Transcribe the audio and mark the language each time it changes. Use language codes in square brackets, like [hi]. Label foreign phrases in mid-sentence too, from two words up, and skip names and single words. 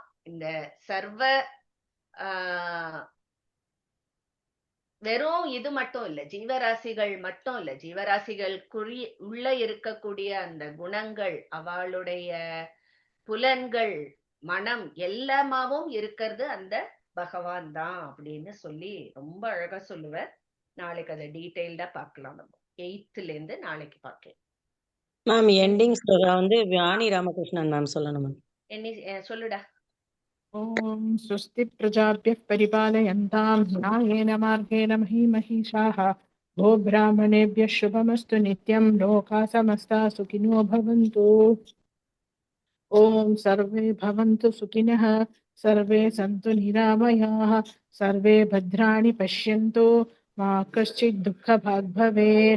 [ta] இந்த சர்வ வெறும் இது மட்டும் இல்ல, ஜீவராசிகள் மட்டும் இல்ல, ஜீவராசிகள் உள்ள இருக்கக்கூடிய அந்த குணங்கள், அவளுடைய புலன்கள், மனம் எல்லாமாவும் இருக்கிறது அந்த பகவான் தான் அப்படின்னு சொல்லி ரொம்ப அழகா சொல்லுவார். நாளைக்கு அதை டீடைல்டா பார்க்கலாம். நம்ம 8th இருந்து நாளைக்கு பார்க்கலாம். [en] ma'am ending [ta] வந்து வாணி ராமகிருஷ்ணன் மேம் சொல்லணும் மேம். சொல்லுடா. [sa] ॐ स्वस्ति प्रजाभ्यः परिपालयन्तां न्यायेन मार्गेण महीमहीषाः गो ब्राह्मणेभ्यः शुभमस्तु नित्यं लोकाः समस्ताः सुखिनो भवन्तु। ॐ सर्वे भवन्तु सुखिनः, सर्वे सन्तु निरामयाः, सर्वे भद्राणि पश्यन्तु, मा कश्चित् दुःखभाग् भवेत्।